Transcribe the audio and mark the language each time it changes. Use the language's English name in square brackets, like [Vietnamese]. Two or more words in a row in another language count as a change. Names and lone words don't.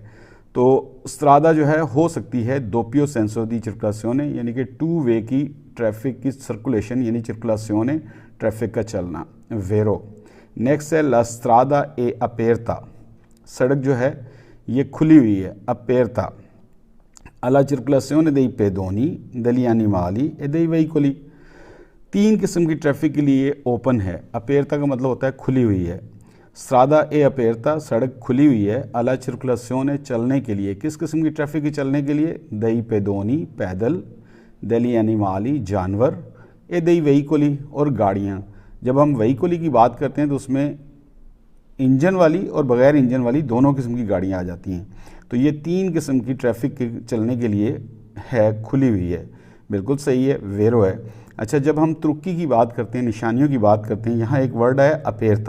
[Hindi] तो स्ट्रादा जो है हो सकती है [Italian] doppio senso di circolazione, [Hindi] यानी कि 2 वे की ट्रैफिक की सर्कुलेशन, यानी चिर्कुलासियोने ट्रैफिक का चलना, वेरो। नेक्स्ट है [Italian] la strada è aperta, [Hindi] सड़क जो है ये खुली हुई है, अपेरता। [Italian] alla circolazione dei pedoni, degli animali e dei veicoli, [Hindi] 3 किस्म की ट्रैफिक के लिए ओपन है। अपेरता का मतलब होता है खुली हुई है। [Italian] strada è aperta, [Hindi] सड़क खुली हुई है। [Italian] alla circolazione [Hindi] चलने के लिए, किस किस्म की ट्रैफिक की चलने के लिए, [Italian] dei pedoni पैदल, degli animali जानवर, ए dei veicoli [Hindi] और गाड़ियाँ। जब हम veicoli की बात करते हैं तो उसमें इंजन वाली और बग़ैर इंजन वाली दोनों किस्म की गाड़ियाँ आ जाती हैं। तो ये 3 किस्म की ट्रैफिक के चलने के लिए है, खुली हुई है, बिल्कुल सही है, वेरो है। अच्छा, जब हम तुर्की की बात करते हैं, निशानियों की बात करते हैं, यहाँ एक वर्ड है अपेरता।